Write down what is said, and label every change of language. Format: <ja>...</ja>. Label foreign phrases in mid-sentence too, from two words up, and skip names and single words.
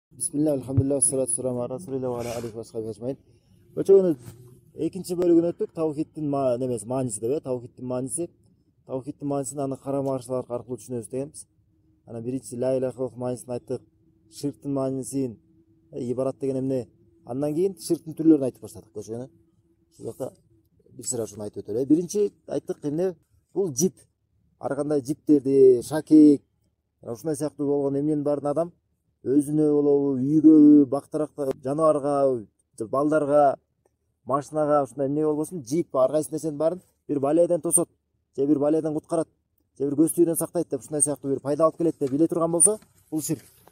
<ar>بسم الله، الحمد لله، الصلاة والسلام على رسول الله وعلى آله وصحبه أجمعين.</ar> <ky>Көчөгөнүн экинчи бөлүгүн өттүк. Тавхидтин немеси мааниси деп, тавхидтин маанisi. Тавхидтин маанисин аны карама каршылык аркылуу түшүнөбүз дегенбиз. Анан биринчи</ky> <ar>لا إله إلا الله</ar> <ky>маанисин айттык. Ширктин маанисин, ибарат деген эмне? Андан кийин ширктин түрлөрүн айтып баштадык көчөгөнү. Ушул жакта бир сыра ушуну айтып өтөлү. Биринчи айттык эмне? Бул жип. Ар кандай жиптерди, шакек, ушундай сыяктуу болгон эмненин баарын адам өзүнө болобу, үйгөбү, бактаракка, жаныбарга, балдарга, машинага, ушундай эмне болбосун, жип ар кайсы нерсенин баарын бир балайдан тосот, же бир балайдан куткарат, же бир көз түйүүдөн сактайт деп ушундай сыяктуу бир пайда алып келет деп биле турган болсо, бул ширк.</ky>